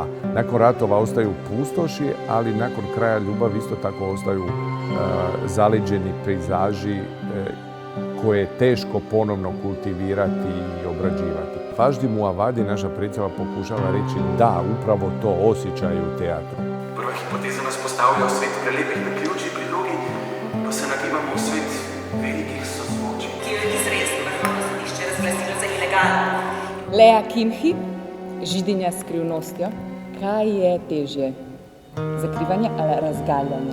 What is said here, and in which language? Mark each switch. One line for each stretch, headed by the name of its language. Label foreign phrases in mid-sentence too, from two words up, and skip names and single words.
Croatian: Nakon ratova ostaju pustoši, ali nakon kraja ljubavi isto tako ostaju zaleđeni pejzaži koje je teško ponovno kultivirati i obrađivati. Važdi Muavadi, naša predstava, pokušava reći da, upravo to osjećaju u teatru.
Slovenian: Prva hipoteza nas postavlja v svet prelepih naključij, pri drugi pa se nagibamo v svet velikih sozvočij. Ki jo je izredno vrhovno sodišče razglasilo za ilegalno. Lea Kimhi, židinja s skrivnostjo. Kaj je težje? Zakrivanje ali razgaljanje?